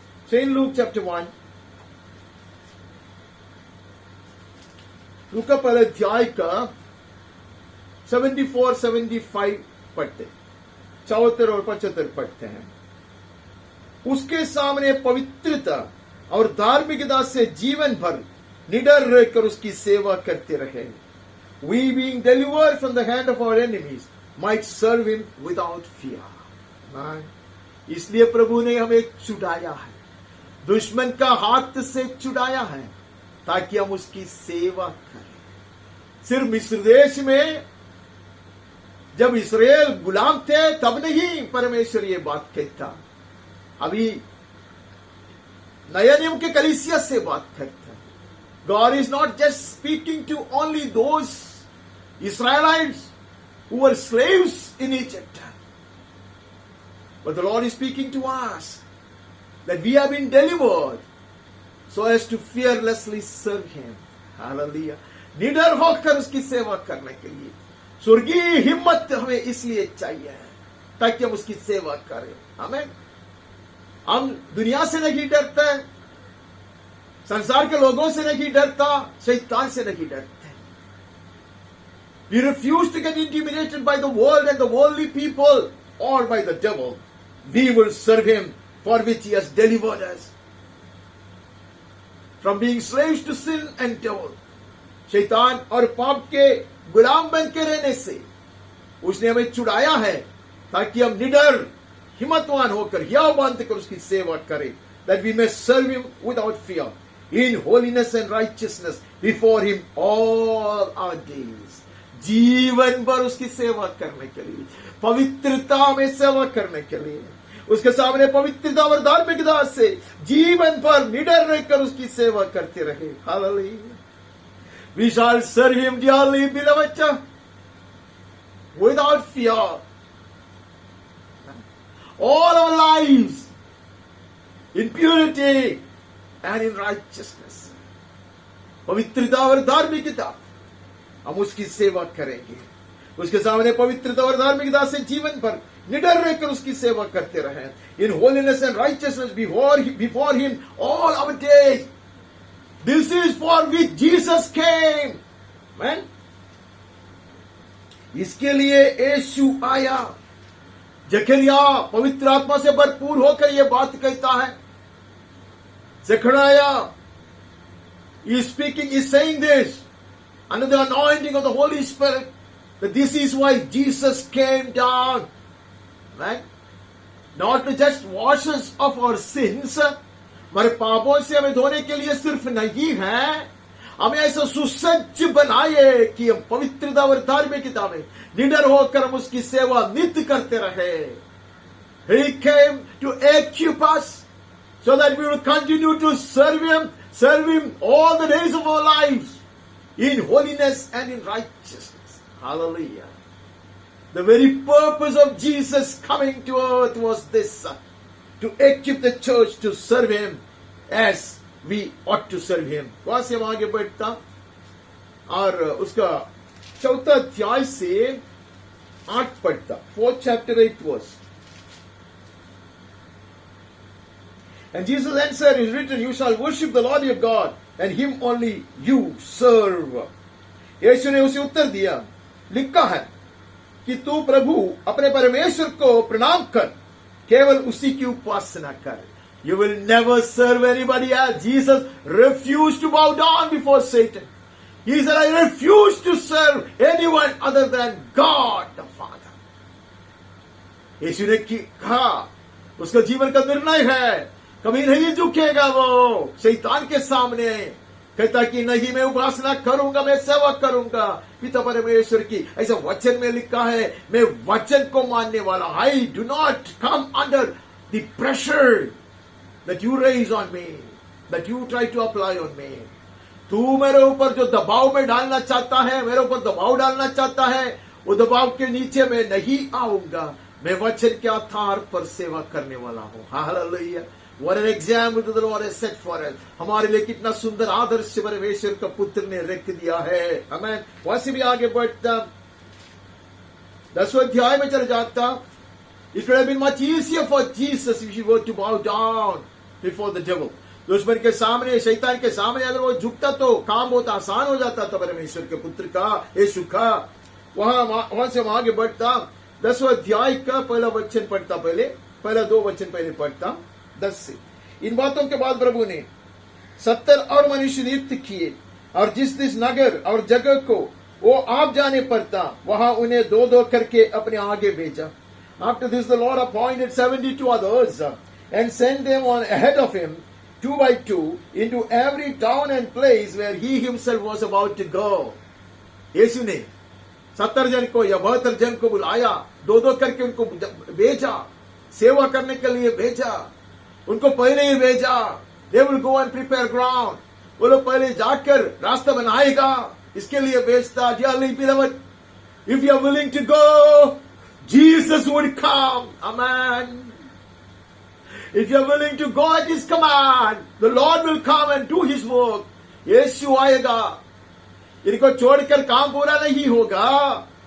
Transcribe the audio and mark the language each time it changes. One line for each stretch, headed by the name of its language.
English: Saint Luke chapter 1,
Hindi: लूका पहले अध्याय का 74-75 पढ़ते, 74 और 75 पढ़ते हैं। उसके सामने पवित्रता और धार्मिकता से जीवन भर निडर रहकर उसकी सेवा करते रहे।
English: We being delivered from the hand of our enemies might serve him without fear।
Hindi: इसलिए प्रभु ने हमें छुड़ाया है, दुश्मन का हाथ से छुड़ाया है, ताकि हम उसकी सेवा करें। सिर्फ मिस्र देश में जब इस्राएल गुलाम थे तब नहीं परमेश्वर ये बात कहता। अभी नया नियम के कलीसिया से बात करता।
English: God is not just speaking to only those Israelites who were slaves in Egypt, but the Lord is speaking to us that we have been delivered so as to fearlessly serve Him। Hallelujah।
Hindi: निडर होकर उसकी सेवा करने के लिए स्वर्गीय हिम्मत हमें इसलिए चाहिए ताकि हम उसकी सेवा करें। आमीन। हम दुनिया से नहीं डरते, संसार के लोगों से नहीं डरता, शैतान से नहीं डरते।
English: We refuse to get intimidated by the world and the worldly people or by the devil। We will serve him for which he has delivered us। from being slaves to sin and devil.
Hindi: शैतान और पाप के गुलाम बन के रहने से उसने हमें छुड़ाया है ताकि हम निडर हिम्मतवान होकर हियाव बांध कर उसकी सेवा करें.
English: That we may serve him without fear, in holiness and righteousness before him all our days.
Hindi: जीवन भर उसकी सेवा करने के लिए, पवित्रता में सेवा करने के लिए, उसके सामने पवित्रता और धार्मिकता से जीवन भर निडर रहकर उसकी सेवा करते रहे.
English: Hallelujah. We shall serve him dearly, beloved, without fear. All our lives in purity and in righteousness.
Hindi: पवित्रता और धार्मिकता हम उसकी सेवा करेंगे. उसके सामने पवित्रता और धार्मिकता से जीवन भर निडर रहकर उसकी सेवा करते रहें.
English: In holiness and righteousness before him all our days. This is for which Jesus came. Amen.
Hindi: इसके लिए यीशु आया. जकरिया पवित्र आत्मा से भरपूर होकर यह बात कहता है.
English: Zechariah is speaking, is saying this under the anointing of the Holy Spirit, that this is why Jesus came down, right? Not to just wash us of our sins,
Hindi: हमारे पापों से हमें धोने के लिए सिर्फ नहीं है, हमें ऐसा सुसज्ज बनाए कि हम पवित्रता और धार्मिकता में निडर होकर हम उसकी सेवा नित्य करते रहे.
English: He came to equip us so that we will continue to serve him all the days of our lives in holiness and in righteousness. Hallelujah. The very purpose of Jesus coming to earth was this, to equip the church to serve him as we ought to serve him.
Hindi: वहां से हम आगे बढ़ता और उसका 4 अध्याय से 8 पढ़ता.
English: 4th chapter 8 verse. And Jesus answered, it is written, you shall worship the Lord your God, and him only you serve.
Hindi: यीशु ने उसे उत्तर दिया, लिखा है कि तू प्रभु अपने परमेश्वर को प्रणाम कर, केवल उसी की उपासना कर.
English: You will never serve anybody else. Jesus refused to bow down before Satan. He said, I refuse to serve anyone other than God the Father.
Hindi: यीशु ने कहा, उसका जीवन का निर्णय है, कभी नहीं झुकेगा वो शैतान के सामने. कहता कि नहीं, मैं उपासना करूंगा, मैं सेवा करूंगा पिता परमेश्वर की. ऐसा वचन में लिखा है, मैं वचन को मानने वाला.
English: I do not come under the pressure that you raise on me, that you try to apply on me.
Hindi: तू मेरे ऊपर जो दबाव में डालना चाहता है, मेरे ऊपर दबाव डालना चाहता है, वो दबाव के नीचे मैं नहीं आऊंगा. मैं वचन के आधार पर सेवा करने वाला हूं. Hallelujah.
English: What an example the Lord has set for us.
Hindi: हमारे लिए कितना सुंदर आदर्श परमेश्वर का पुत्र ने रख दिया है. आमीन. वहां से भी आगे बढ़ता 10वें अध्याय में चले जाता.
English: It would have been much easier for Jesus if he were to bow down before the devil.
Hindi: दुश्मन के सामने, शैतान के सामने अगर वो झुकता तो काम बहुत आसान हो जाता था परमेश्वर के पुत्र का, यीशु का. वहां से हम आगे बढ़ता 10वें अध्याय का पहला वचन पढ़ता. पहला 2 वचन पहले पढ़ता 10 से. इन बातों के बाद प्रभु ने 70 और मनुष्य नियुक्त किए और जिस नगर और जगह को वो आप जाने पड़ता, वहां उन्हें 2-2 करके अपने आगे भेजा.
English: After this the Lord appointed 72 others and sent them on ahead of him 2 by 2 into every town and place where he himself was about to go.
Hindi: यीशु ने 70 जन को या 72 जन को बुलाया, 2-2 करके उनको भेजा, सेवा करने के लिए भेजा. उनको पहले ही भेजा.
English: They will go and prepare ground.
Hindi: वो लोग पहले जाकर रास्ता बनाएगा, इसके लिए भेजता.
English: Dearly beloved, if you are willing to go, Jesus would come. Amen. If you are willing to go at his command, the Lord will come and do his work.
Hindi: यीशु आएगा. इनको छोड़कर काम पूरा नहीं होगा.